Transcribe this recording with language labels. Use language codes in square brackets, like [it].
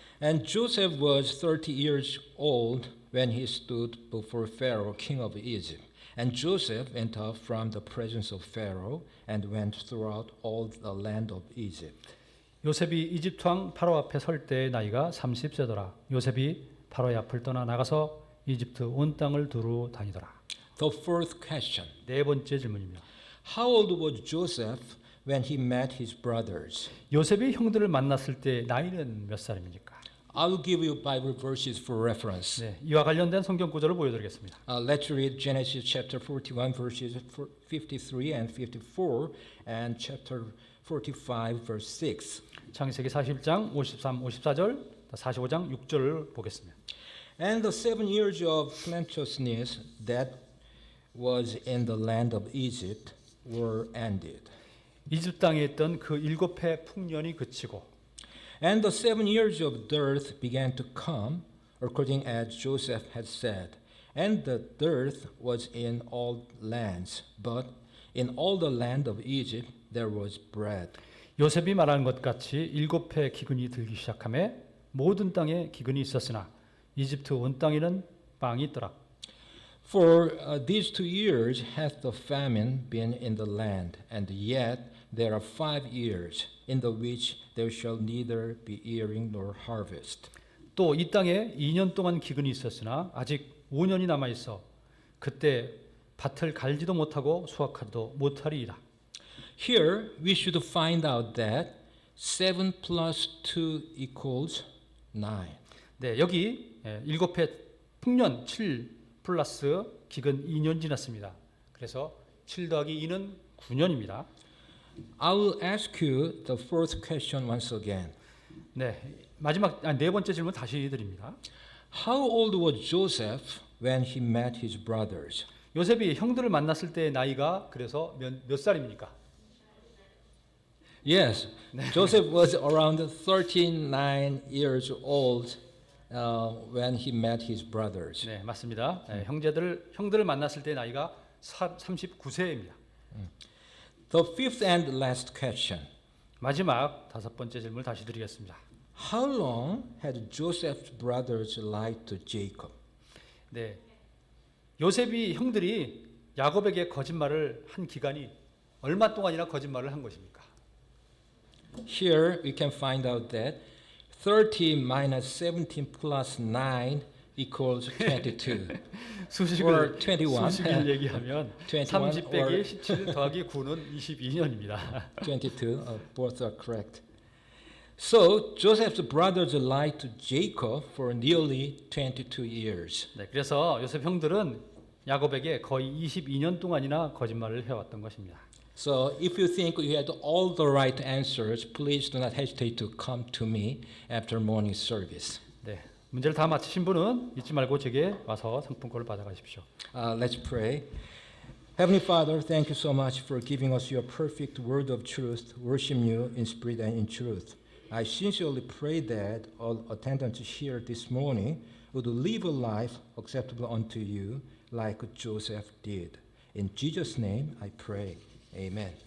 [en] And Joseph was 30 years old when he stood before Pharaoh, king of Egypt. And Joseph went up from the presence of Pharaoh and went throughout all the land of Egypt. [ko] 요셉이 이집트 왕 파라오 앞에 설 때의 나이가 30세더라. 요셉이 파라오의 앞을 떠나 나가서 이집트 온 땅을 두루 다니더라. [en] The fourth question. [ko] 네 번째 질문입니다. [en] How old was Joseph when he met his brothers? [ko] 요셉이 형들을 만났을 때 나이는 몇 살입니까? [en] I'll give you Bible verses for reference. [ko] 네, 이와 관련된 성경 구절을 보여드리겠습니다. [en] Let's read Genesis chapter 41 verses 53 and 54 and chapter 45 verse 6. [ko] 창세기 41장 53, 54절, 45장 6절을 보겠습니다. [en] And the 7 years of plenteousness that was in the land of Egypt were ended. [ko] 이집트 땅에 있던 그 7해 풍년이 그치고 [en] And the 7 years of dearth began to come, according as Joseph had said. And the dearth was in all lands, but in all the land of Egypt there was bread. [ko] 요셉이 말한 것 같이 7해 기근이 들기 시작하며 모든 땅에 기근이 있었으나 이집트 온 땅에는 빵이 있더라. [en] For these 2 years hath the famine been in the land, and yet there are 5 years in the which there shall neither be earing nor harvest. [ko] 또 이 땅에 2년 동안 기근이 있었으나 아직 5년이 남아 있어 그때 밭을 갈지도 못하고 수확하지도 못하리이다. [en] Here we should find out that 7 plus 2 equals 9. [ko] 네, 여기 7해 풍년 7 플러스 기근 2년 지났습니다. 그래서 7 더하기 2는 9년입니다. [en] I will ask you the fourth question once again. [ko] 네, 마지막 네 번째 질문 다시 드립니다. [en] How old was Joseph when he met his brothers. [ko] 요셉이 형들을 만났을 때의 나이가 그래서 몇 살입니까? [en] Yes, Joseph was around 39 years old when he met his brothers. [ko] 네, 맞습니다. 네, 형들을 만났을 때의 나이가 39세입니다. [en] The fifth and last question. [ko] 마지막 다섯 번째 질문을 다시 드리겠습니다. [en] How long had Joseph's brothers lied to Jacob? [ko] 네, 요셉이 형들이 야곱에게 거짓말을 한 기간이 얼마 동안이나 거짓말을 한 것입니까? [en] Here we can find out that 30 minus 17 plus 9 equals 22. Or 21. [ko] 수식을 얘기하면 [en] 21 [ko] 30 빼기 [en] or [ko] 17 더하기 9는 22년입니다. [en] 22, both are correct. So Joseph's brothers lied to Jacob for nearly 22 years. [ko] 네, 그래서 요셉 형들은 야곱에게 거의 22년 동안이나 거짓말을 해왔던 것입니다. [en] So if you think you had all the right answers, please do not hesitate to come to me after morning service. [ko] 네, 문제를 다 맞히신 분은 잊지 말고 제게 와서 상품권을 받아가십시오. [en] Let's pray. Heavenly Father, thank you so much for giving us your perfect word of truth, worship you in spirit and in truth. I sincerely pray that all attendants here this morning would live a life acceptable unto you like Joseph did. In Jesus' name I pray. Amen.